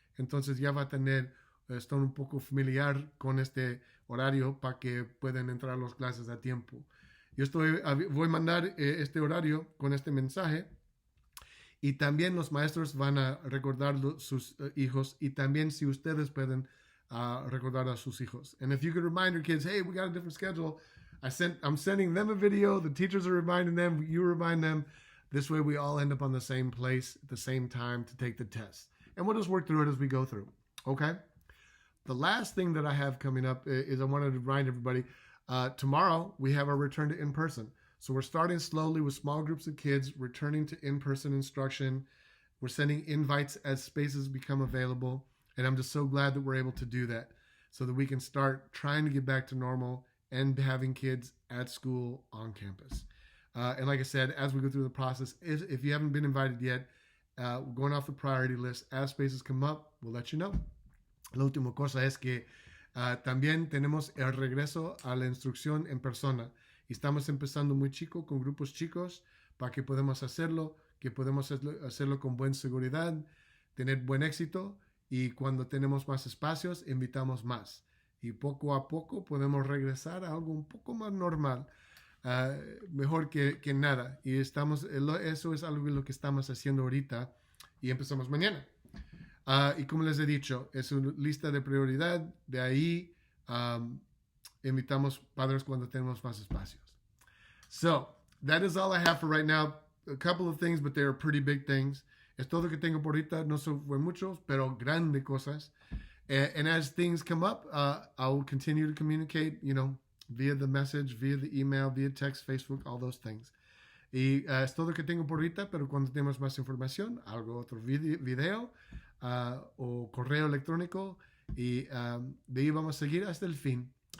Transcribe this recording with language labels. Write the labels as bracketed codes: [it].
[es] Entonces ya va a estar un poco familiar con este horario para que puedan entrar a las clases a tiempo. Voy a mandar este horario con este mensaje y también los maestros van a recordar sus hijos y también si ustedes pueden recordar a sus hijos. [en] And if you could remind your kids, hey, we got a different schedule. I'm sending them a video. The teachers are reminding them. You remind them. This way we all end up on the same place at the same time to take the test. And we'll just work through it as we go through. Okay? The last thing that I have coming up is I wanted to remind everybody, tomorrow we have our return to in-person. So we're starting slowly with small groups of kids, returning to in-person instruction. We're sending invites as spaces become available. And I'm just so glad that we're able to do that so that we can start trying to get back to normal and having kids at school on campus. And like I said, as we go through the process, if you haven't been invited yet, going off the priority list, as spaces come up, we'll let you know. [es] La última cosa es que también tenemos el regreso a la instrucción en persona. Y estamos empezando muy chico, con grupos chicos, para que podamos hacerlo, que podemos hacerlo con buena seguridad, tener buen éxito. Y cuando tenemos más espacios, invitamos más. Y poco a poco podemos regresar a algo un poco más normal, mejor que nada. Y eso es algo de lo que estamos haciendo ahorita y empezamos mañana. Y como les he dicho, es una lista de prioridad. De ahí invitamos padres cuando tenemos más espacios. [en] So, that is all I have for right now. A couple of things, but they are pretty big things. [es] Es todo lo que tengo por ahorita. No son muchos, pero grandes cosas. [en] And as things come up, I will continue to communicate, via the message, via the email, via text, Facebook, all those things. [es] Y es todo lo que tengo por ahorita, pero cuando tenemos más información, algo otro video o correo electrónico, y de ahí vamos a seguir hasta el fin.